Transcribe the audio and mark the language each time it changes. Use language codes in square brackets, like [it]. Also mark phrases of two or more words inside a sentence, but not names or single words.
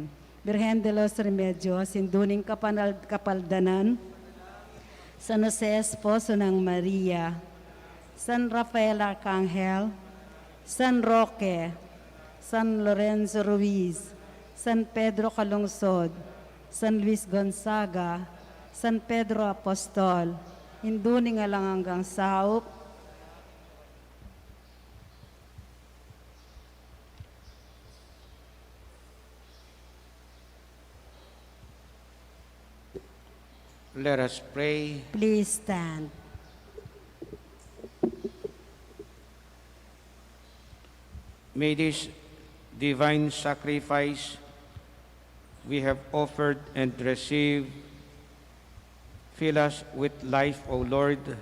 [pam] Birhen de los Remedios, induning kapaldanan, San Jose Esposo ng Maria, San Rafael Arcangel, San Roque, San Lorenzo Ruiz, San Pedro Calungsod, San Luis Gonzaga, San Pedro Apostol, induning alang hanggang saup, [en] Let us pray. please stand. May this divine sacrifice we have offered and received fill us with life, O Lord.